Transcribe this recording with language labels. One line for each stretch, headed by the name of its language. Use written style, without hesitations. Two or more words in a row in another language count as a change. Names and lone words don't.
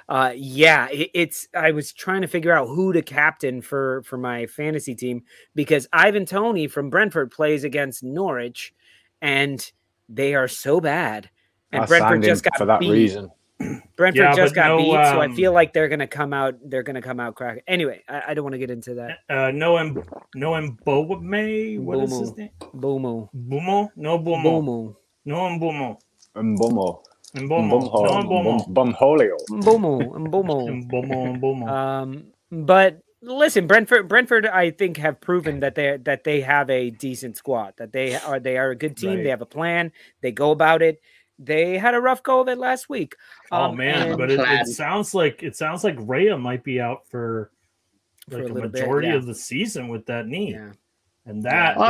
English: I was trying to figure out who to captain for my fantasy team because Ivan Toney from Brentford plays against Norwich, and they are so bad. And Brentford just got for that beat. Reason. Brentford just got beat, so I feel like they're gonna come out. They're gonna come out cracking. Anyway, I don't want to get into that. No Mbome. What is his name? Bumo. Bumo. No Bumo. Bumo. No Mbumo. Mbumo. Mbumo. Bumholio. Mbumo. But listen, Brentford, I think have proven that they have a decent squad. That they are a good team. Right. They have a plan. They go about it. They had a rough go of it last week. But it sounds like Rhea might be out for like a majority of the season with that knee, and that's